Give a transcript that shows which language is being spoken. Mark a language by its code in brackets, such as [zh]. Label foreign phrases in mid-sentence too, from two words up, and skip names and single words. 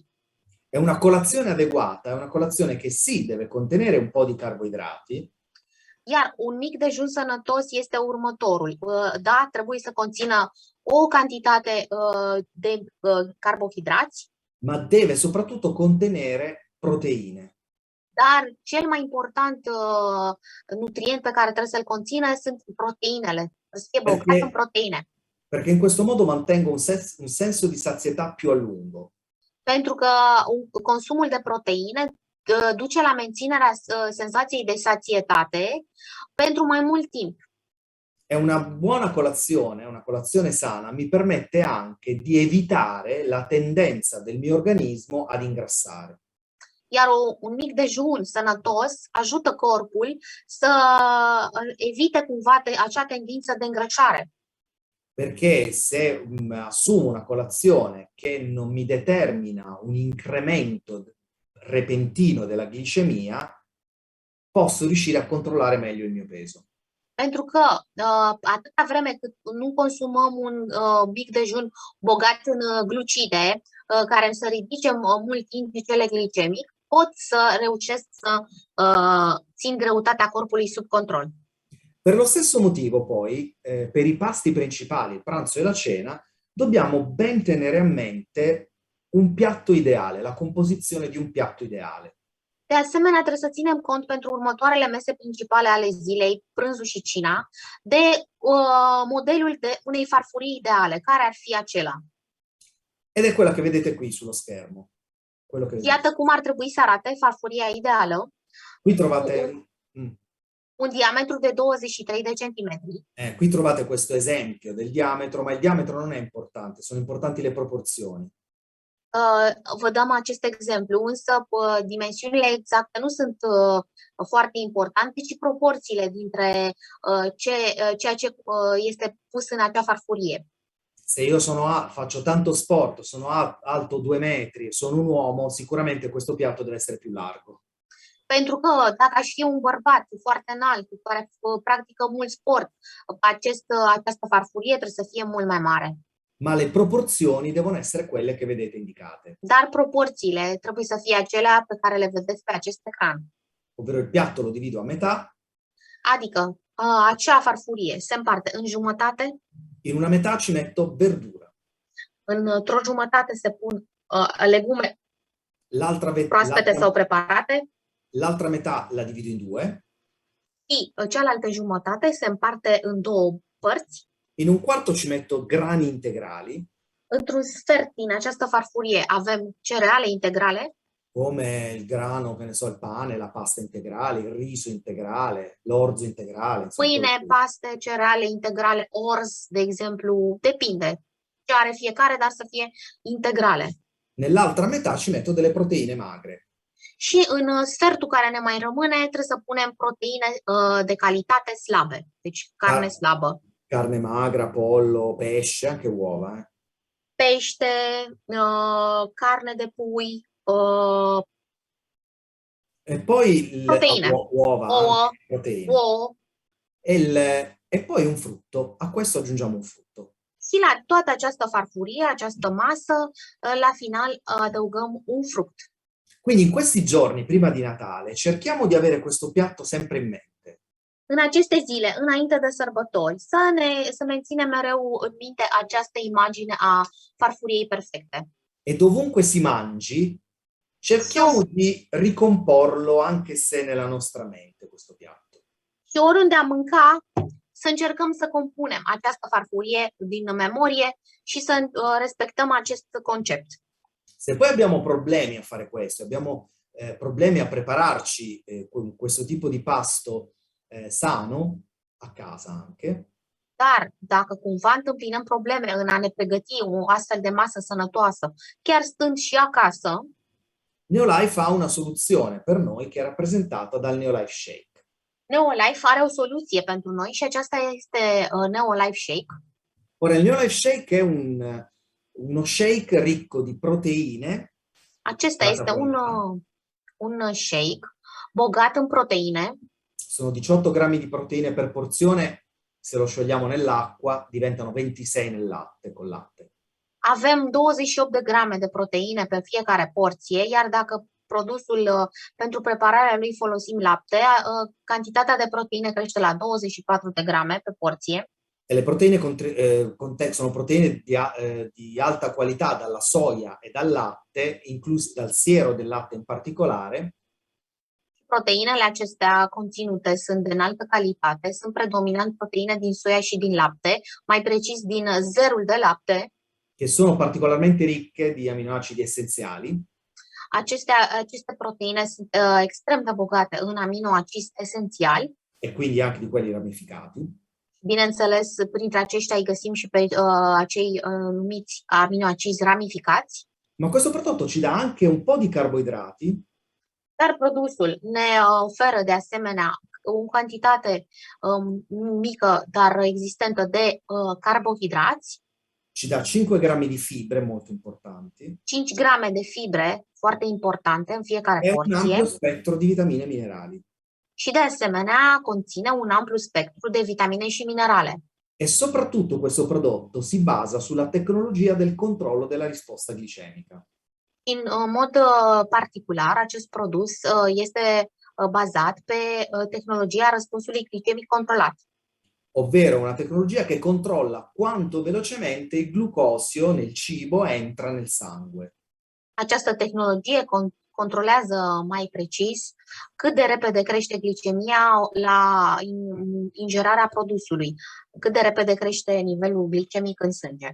[it] E una colazione adeguata è una colazione che sì, deve contenere un po' di carboidrati. [ro] Iar un mic dejun sănătos este următorul. Da, trebuie să conțină o cantitate de carbohidrați. [it] Ma deve soprattutto contenere proteine. [ro] Dar cel mai important nutrient pe care trebuie să-l conțină sunt proteinele. Să fie bogat în proteine. [it] Perché in questo modo mantengo un senso di sazietà più a lungo. [ro] Pentru că consumul de proteine duce la menținerea senzației de sațietate pentru mai mult timp. [it] E una buona colazione, una colazione sana, mi permette anche di evitare la tendenza del mio organismo ad ingrassare. [ro] Iar un mic dejun sănătos ajută corpul să evite cumva acea tendință de îngrășare. [it] Perché se assumo una colazione che non mi determina un incremento repentino della glicemia, posso riuscire a controllare meglio il mio peso. [ro] Pentru că atâta vreme cât nu consumăm un mic dejun bogat în glucide, care să ridice mult indicele glicemic, pot să reușesc să țin greutatea corpului sub control. [it] Per lo stesso motivo, poi, per i pasti principali, il pranzo e la cena, dobbiamo ben tenere a mente un piatto ideale, la composizione di un piatto ideale. [ro] De asemenea, trebuie să ținem cont pentru următoarele mese principale ale zilei, prânzul și cina, de modelul de unei farfurii ideale. Care ar fi acela? [it] Ed è quella che vedete qui sullo schermo. Quello che vedete. [ro] Iată cum ar trebui să arate farfuria ideală. [it] Qui trovate... [ro] Un diametru de 23 de centimetri. [it] Qui trovate questo esempio del diametro, ma il diametro non è importante, sono importanti le proporzioni. [ro] Vă dăm acest exemplu, însă dimensiunile exacte nu sunt foarte importante, ci proporțiile dintre ceea ce este pus în acea farfurie. [it] Se io faccio tanto sport, sono alto 2 metri, sono un uomo, sicuramente questo piatto deve essere più largo. [ro] Pentru că dacă aș fi un bărbat foarte înalt, care practică mult sport, această farfurie trebuie să fie mult mai mare. [it] Ma le proporzioni devono essere quelle che vedete indicate. [ro] Dar proporțiile trebuie să fie acelea pe care le vedeți pe acest ecran. [it] Ovvero il piatto lo divido a metà. [ro] Adică acea farfurie se împarte în jumătate. [it] In una metà ci metto verdura. [ro] Într-o jumătate se pun legume proaspete sau preparate. [it] L'altra metà la divido in 2. [ro] Și cealaltă jumătate se împarte în două părți. [it] In un quarto ci metto grani integrali. [ro] Într-un sfert din această farfurie avem cereale integrale. [it] Come il grano, che ne so, il pane, la pasta integrale, il riso integrale, l'orzo integrale. [ro] Pâine, paste, cereale integrale, orz, de exemplu, depinde ce are fiecare, dar să fie integrale. [it] Nell'altra metà ci metto delle proteine magre. [ro] Și în sfertul care ne mai rămâne trebuie să punem proteine de calitate slabe, deci carne slabă. [it] Carne magra, pollo, pesce, anche uova. [ro] Pește, carne de pui, [it] e poi proteine, uova, proteine. [ro] Ouă. [it] E poi un frutto. A questo aggiungiamo un frutto. [ro] Și la toată această farfurie, această masă, la final adăugăm un fruct. [it] Quindi in questi giorni, prima di Natale, cerchiamo di avere questo piatto sempre in mente. [ro] În aceste zile, înainte de sărbători, să menținem mereu în minte această imagine a farfuriei perfecte. [it] E dovunque si mangi, cerchiamo di ricomporlo anche se nella nostra mente questo piatto. [ro] Și oriunde am mânca, să încercăm să compunem această farfurie din memorie și să respectăm acest concept. [it] Se poi abbiamo problemi a fare questo, abbiamo problemi a prepararci con questo tipo di pasto sano, a casa anche. [ro] Dar dacă cumva întâmpinăm probleme în a ne pregăti o astfel de masă sănătoasă, chiar stând și acasă, [it] Neolife ha una soluzione per noi che è rappresentata dal Neolife Shake. [ro] Neolife are o soluție pentru noi și aceasta este Neolife Shake. [it] Ora, il Neolife Shake è uno shake ricco di proteine. [ro] Acesta este un shake bogat în proteine. [it] Sono 18 grammi di proteine per porzione, se lo sciogliamo nell'acqua diventano 26 nel latte, col latte. [ro] Avem 28 de grame de proteine pe fiecare porție, iar dacă produsul pentru prepararea lui folosim lapte, cantitatea de proteine crește la 24 de grame pe porție. [it] E le proteine sono proteine di alta qualità dalla soia e dal latte, inclusi dal siero del latte in particolare. [ro] Proteinele acestea conținute sunt de înaltă calitate, sunt predominant proteine din soia și din lapte, mai precis din zerul de lapte. [it] Che sono particolarmente ricche di aminoacidi essenziali. [ro] Aceste proteine sunt extrem de bogate în aminoacizi esențiali. [it] E quindi anche di quelli ramificati. [ro] Bineînțeles, printre aceștia îi găsim și pe acei numiți aminoacizi ramificați. [it] Ma questo prodotto ci dà anche un po' di carboidrati. [ro] Dar produsul ne oferă de asemenea o cantitate mică, dar existentă de carbohidrați. [it] ci dà 5 grammi di fibre molto importanti [ro] 5 grame de fibre foarte importante în fiecare [it] e un ampio [ro] porție [it] spettro di vitamine e minerali. [ro] și de asemenea conține un amplu spectru de vitamine și minerale. [it] E soprattutto questo prodotto si basa sulla tecnologia del controllo della risposta glicemica. [ro] În mod particular, acest produs este bazat pe tehnologia răspunsului glicemic controlat, [it] Ovvero una tecnologia che controlla quanto velocemente il glucosio nel cibo entra nel sangue. [ro] Această tehnologie controlează mai precis cât de repede crește glicemia la ingerarea produsului, cât de repede crește nivelul glicemic în sânge.